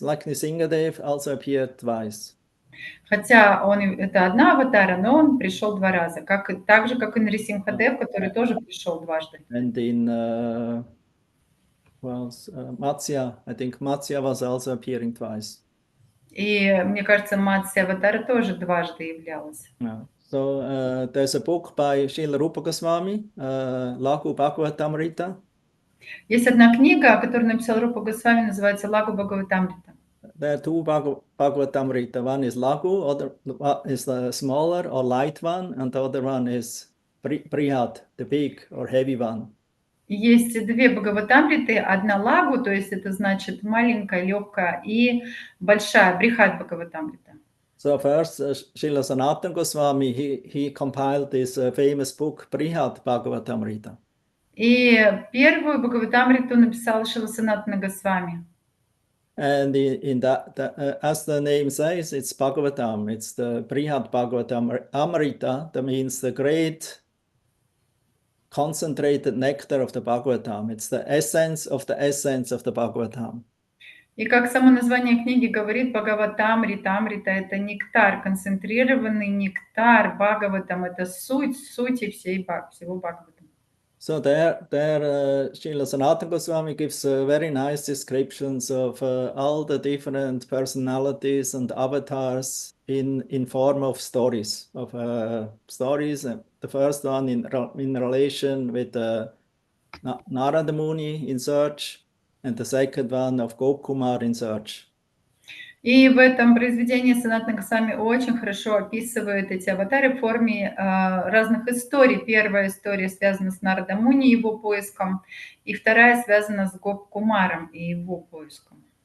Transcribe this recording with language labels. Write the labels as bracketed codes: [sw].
[en] Like Nrsingadev also appeared twice. [ru] Хотя это одна аватара, но он пришел 2 раза. Так же, как и Нрисимхадев, который тоже пришел дважды. [en] And in Matsya, I think Matsya was also appearing twice. [ru] И мне кажется, Матсya аватара тоже дважды являлась. [en] Yeah. So there's a book by Srila Rupa Goswami, Laghu Bhagavatamrita. [ru] Есть одна книга, которую написал Рупа Госвами, называется «Лагу Бхагаватамрита». [en] There are 2 Bhagavatamrita. One is Laghu, other is the smaller or light one, and the other one is Brihad, the big or heavy one. [ru] Есть две Бхагаватамриты, одна Лагу, то есть это значит маленькая, легкая, и большая Брихат Бхагаватамрита. [en] So first, Srila Sanatana Goswami, he compiled this famous book, Brihad Bhagavatamrita. [ru] И первую Бхагаватамриту написал Шрила Санатана Госвами. [en] And in that, as the name says, it's Bhagavatam. It's the Brihad Bhagavatam Amrita. That means the great concentrated nectar of the Bhagavatam. It's the essence of the Bhagavatam. [ru] И как само название книги говорит, Бхагаватамрита, Амрита – это нектар, концентрированный нектар Бхагаватам, это суть всего Бхагаватам. [en] So there Srila Sanatana Goswami gives very nice descriptions of all the different personalities and avatars in form of stories. The first one in relation with Narada Muni in search, and the second one of Gopkumar in search. [ru] И в этом произведении Санатана Госвами очень хорошо описывает эти аватары в форме разных историй. Первая история связана с Нарада Муни и его поиском, и вторая связана с Гоп-Кумаром и его поиском.